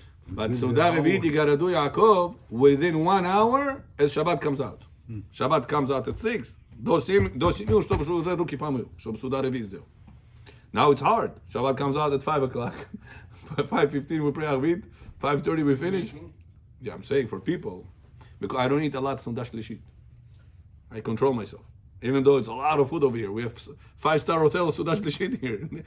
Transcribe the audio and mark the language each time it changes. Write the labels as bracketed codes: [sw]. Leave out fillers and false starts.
[en] But Suda Revi'it, you gotta do Yaakov within 1 hour as Shabbat comes out. Shabbat comes out at 6. [ru] До 7, чтобы уже руки помыл, чтобы Suda Revi'it сделал. [en] Now it's hard. Shabbat comes out at 5 o'clock. 5:15 we pray Arvit. 5:30 we finish. Yeah, I'm saying for people, because I don't eat a lot Suda Shlishit. I control myself. Even though it's a lot of food over here. We have 5-star hotel Suda Shlishit here.